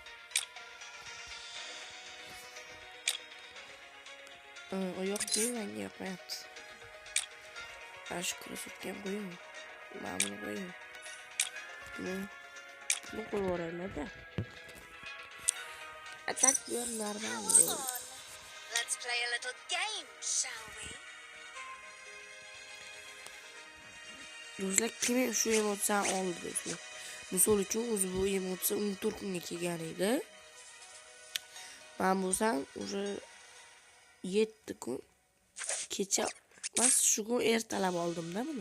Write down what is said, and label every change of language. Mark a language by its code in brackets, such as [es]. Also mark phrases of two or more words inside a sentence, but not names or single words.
[uz] Oyoqni menga yoqmayapti. Mana shu krossovka ham qo'ying. Mana buni qo'ying. Buni qo'yib yuboraylik-da. Atak bu normal. [en] Let's play a little game, shall we? [uz] Do'stlar, kim shu emotsiyani oldi do'stlar? Misol uchun o'zi bu emotsiya 14 kunga kelgan edi. Men bo'lsam o'sha 7 kun kecha emas, shu kun ertalab oldim-da buni.